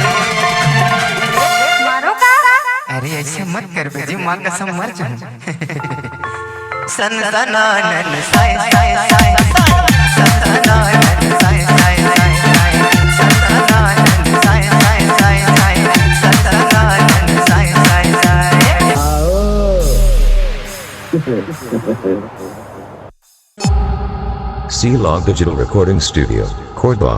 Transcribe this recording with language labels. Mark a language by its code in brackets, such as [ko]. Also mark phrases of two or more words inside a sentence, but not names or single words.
[hi] मारो का अरे ऐसे मत कर बेजी मां कसम मर जाऊं सनसनानन साय साय साय सनसनानन साय साय साय साय सनसनानन साय साय साय साय सनसनानन साय साय साय [en] Shila Digital Recording Studio, Korba.